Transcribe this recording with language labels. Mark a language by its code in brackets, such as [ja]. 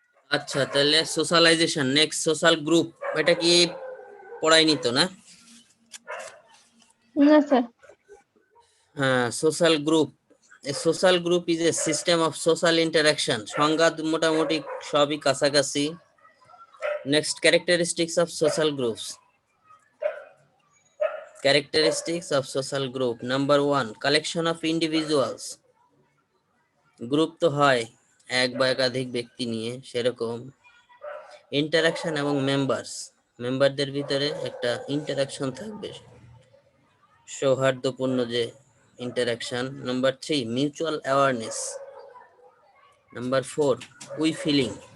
[bn] আচ্ছা, তাহলে socialisation next, social group, এটা কি পড়ায়নি তো না? না স্যার। [en] হ্যাঁ, social group, a social group is a system of social interaction. [bn] সংজ্ঞা মোটামুটি সবই কাছাকাছি। Next, [en] Characteristics of social groups. Characteristics of social group. Number 1, collection of individuals. [bn] Group তো হয় এক বা একাধিক ব্যক্তি নিয়ে, সেরকম ইন্টারাকশন এবং মেম্বার্স, মেম্বারদের ভিতরে একটা ইন্টারাকশন থাকবে, সৌহার্দ্যপূর্ণ যে interaction. [en] Number 3, mutual awareness. Number 4, we feeling.